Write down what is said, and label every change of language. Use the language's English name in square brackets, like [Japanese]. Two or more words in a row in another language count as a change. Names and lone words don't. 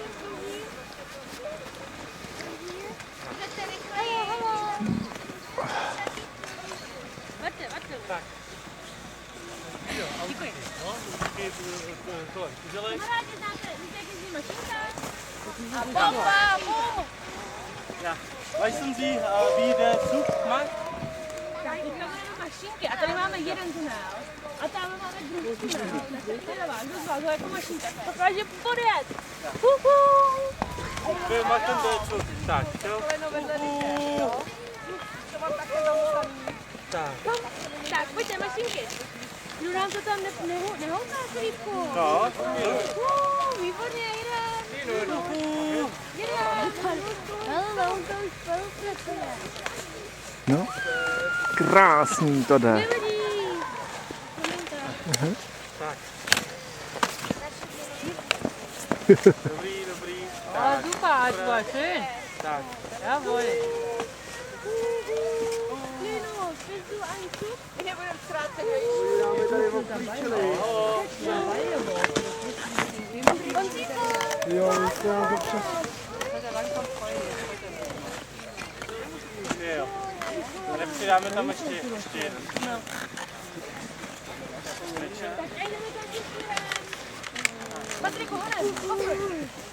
[Czech] Tak. Děkuji. No, díky tohle kuželek. Kamarádi, znáte, víte, jak jezdí mašinka? Ja. [German] Weißen Sie, wie der Zug macht? [Czech] Tak, teďka budeme mašinky a tady máme jeden tunel. A tam máme druhý tunel. Kdo z vás ho jako mašinka? Dokáže podjet. [German] Wir machen den Zug. [Czech] Tak, jo. Tak. Tak, pojďte, mašinky. Kdo nám to tam nehouká, Filipku? No, Výborně, jedem. Hele, on to už spolupracuje. No, krásný to jde. tak. Dobrý. [German] Oh, super, das war schön. [Czech] Tak. Jawohl. [German] Lino, bist du ein Zug? Ich habe einen Straße. Und sie [Czech] Jo, to je dobře. Jo. Nepřidáme tam ještě jeden. Tak, jdeme taky směrem. Patriku, honem, pokračuj.